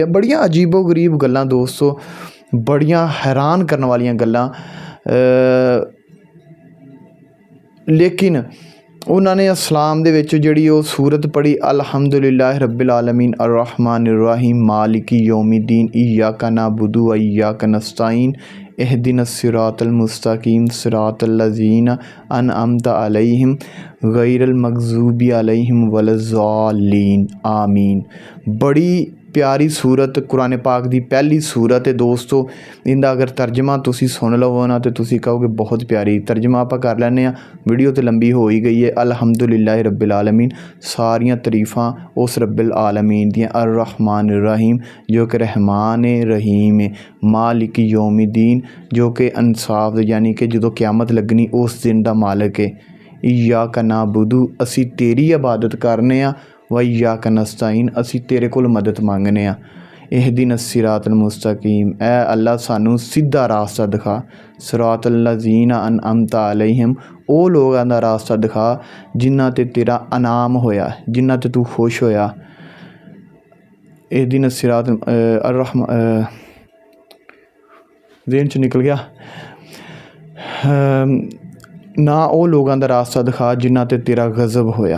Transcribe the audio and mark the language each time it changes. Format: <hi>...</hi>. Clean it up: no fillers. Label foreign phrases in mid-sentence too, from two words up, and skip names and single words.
<pa>ਬੜੀਆਂ ਅਜੀਬੋ ਗਰੀਬ ਗੱਲਾਂ ਦੋਸਤੋ, ਬੜੀਆਂ ਹੈਰਾਨ ਕਰਨ ਵਾਲੀਆਂ ਗੱਲਾਂ। ਲੇਕਿਨ ਉਹਨਾਂ ਨੇ ਇਸਲਾਮ ਦੇ ਵਿੱਚ ਜਿਹੜੀ ਉਹ ਸੂਰਤ ਪੜ੍ਹੀ,</pa> <ar>الحمد لله رب العالمين الرحمن الرحيم مالك يوم الدين إياك نعبد وإياك نستعين اهدنا الصراط المستقيم صراط الذين أنعمت عليهم غير المغضوب عليهم ولا الضالين آمين.</ar> <pa>ਬੜੀ ਪਿਆਰੀ ਸੂਰਤ ਕੁਰਾਨ ਪਾਕ ਦੀ ਪਹਿਲੀ ਸੂਰਤ ਹੈ ਦੋਸਤੋ। ਇਨਕਾ ਅਗਰ ਤਰਜਮਾ ਤੁਸੀਂ ਸੁਣ ਲਵੋ ਨਾ ਤੋ ਤੁਸੀਂ ਕਹੋਗੇ ਬਹੁਤ ਪਿਆਰੀ। ਤਰਜਮਾ ਆਪ ਕਰ ਲੈਨੇ ਆਂ, ਵੀਡੀਓ ਤੋ ਲੰਬੀ ਹੋ ਹੀ ਗਈ ਹੈ।</pa> <ar>الحمد لله رب العالمين,</ar> <pa>ਸਾਰੀਆਂ ਤਾਰੀਫ਼ਾਂ ਉਸ</pa> <ar>رب العالمين</ar> <pa>ਦੀਆਂ।</pa> <ar>الرحمن رحيم</ar> <hi>जो कि रहमान रहीम है।</hi> <ar>مالك يوم الدين</ar> <hi>जो कि इंसाफ यानी कि जो क़यामत लगनी उस दिन का मालिक है।</hi> <ar>إياك نعبد</ar> <pa>ਅਸੀਂ ਤੇਰੀ ਇਬਾਦਤ ਕਰਨੇ ਆਂ,</pa> <ar>و إياك نستعين</ar> <pa>ਅਸੀਂ ਤੇਰੇ ਕੋਲ ਮਦਦ ਮੰਗਨੇ ਆਂ।</pa> <ar>اهدنا الصراط المستقيم</ar> <pa>ਐ ਅੱਲਾਹ ਸਾਨੂੰ ਸਿੱਧਾ ਰਸਤਾ ਦਿਖਾ।</pa> <ar>صراط الذين أنعمت عليهم</ar> <pa>ਓ ਲੋਗੋਂ ਕਾ ਰਸਤਾ ਦਿਖਾ ਜਿਨ੍ਹਾਂ ਤੇ ਤੇਰਾ ਇਨਾਮ ਹੋਇਆ, ਜਿਨ੍ਹਾਂ ਤੇ ਤੂੰ ਖ਼ੁਸ਼ ਹੋਇਆ।</pa> <ar>اهدنا الصراط</ar> <pa>ਜ਼ਹਿਨ ਚ ਨਿਕਲ ਗਿਆ ਨਾ, ਓ ਲੋਗੋਂ ਕਾ ਰਸਤਾ ਦਿਖਾ ਜਿਨ੍ਹਾਂ ਤੇ ਤੇਰਾ ਗ਼ਜ਼ਬ ਹੋਇਆ।</pa>